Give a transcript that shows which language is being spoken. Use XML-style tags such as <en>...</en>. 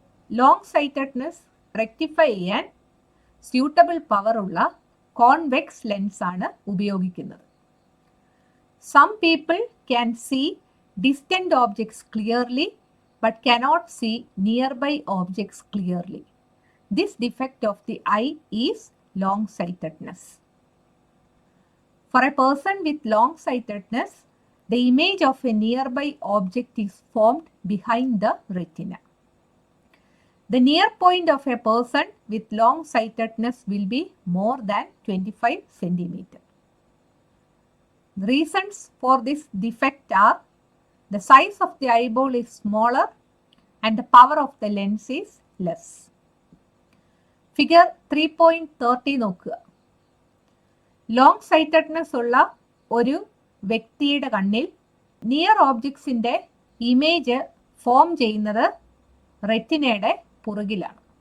<ml>Long sightedness rectify ചെയ്യാൻ suitable power ഉള്ള convex lens ആണ് ഉപയോഗിക്കുന്നത്. Some people can see distant objects clearly</ml> <en>but cannot see nearby objects clearly. This defect of the eye is long-sightedness. For a person with long-sightedness, the image of a nearby object is formed behind the retina. The near point of a person with long-sightedness will be more than 25 centimeter. The reasons for this defect are: the size of the eyeball is smaller and the power of the lens is less.</en> <ml>Figure 3.30 നോക്കുക. Long sightedness ഉള്ള ഒരു വ്യക്തിയുടെ കണ്ണിൽ near ഓബ്ജക്ട്സിന്റെ image form ചെയ്യുന്നത് റെറ്റിനയുടെ പുറകിലാണ്.</ml>